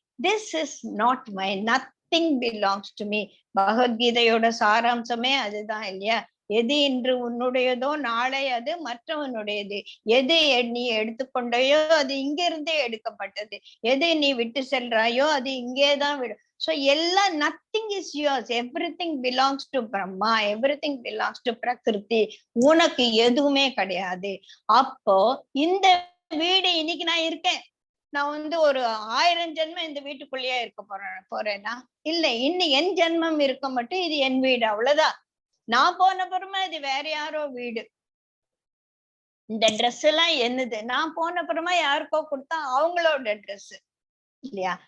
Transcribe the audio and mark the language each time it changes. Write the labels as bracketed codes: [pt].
[en] This is not my, nothing belongs to me. [ta] பகவத்கீதையோட சாராம்சமே அதுதான் இல்லையா. எது இன்று உன்னுடையதோ நாளை அது மற்றவனுடையது. எது நீ எடுத்துக்கொண்டையோ அது இங்கிருந்தே எடுக்கப்பட்டது. எது நீ விட்டு செல்றாயோ அது இங்கேதான் விடும். [en] So [ta] எல்லாம் [en] nothing is yours, everything belongs to Brahma, everything belongs to Prakriti. [ta] உனக்கு எதுவுமே கிடையாது. அப்போ இந்த வீடு இன்னைக்கு நான் இருக்கேன், நான் ஒரு 1000 ஜென்மம் இந்த வீட்டுக்குள்ளேயே இருக்க போறேன்னா இல்லை, இன்னும் என் ஜென்மம் இருக்க மட்டும் இது என் வீடு, அவ்வளவுதான். நான் போன அப்புறமா இது வேற யாரோ வீடு. இந்த ட்ரெஸ் எல்லாம் என்னது, நான் போன அப்புறமா யாருக்கோ கொடுத்தா அவங்களோட ட்ரெஸ் இல்லையா.